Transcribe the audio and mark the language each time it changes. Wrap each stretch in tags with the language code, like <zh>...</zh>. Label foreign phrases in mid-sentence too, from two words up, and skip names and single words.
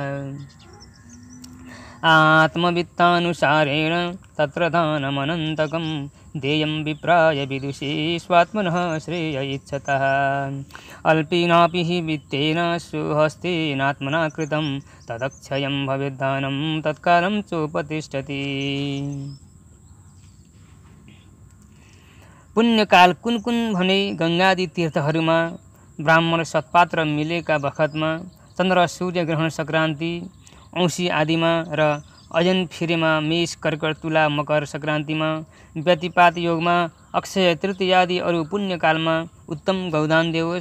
<sa>आत्मवित्तानुसारेण तत्र दानमनन्तकं देयं विप्राय विदुषे स्वात्मनः श्रेय इच्छतः अल्पेनापि हि वित्तेन स्वहस्तेनात्मना कृतं तदक्षयं भवेद्दानं तत्कालं चोपतिष्ठति।</sa> <ne>पुण्यकाल कुन कुन भने गङ्गादि तीर्थहरूमा ब्राह्मण सत्पात्र मिलेका बखतमा, चन्द्र सूर्य ग्रहण सङ्क्रान्ति औँसी आदिमा र अजन फिरेमा मेष कर्कट तुला मकर सङ्क्रान्तिमा व्यतिपात योगमा अक्षय तृतीयादि अरू पुण्यकालमा उत्तम गौदान देओस्।</ne>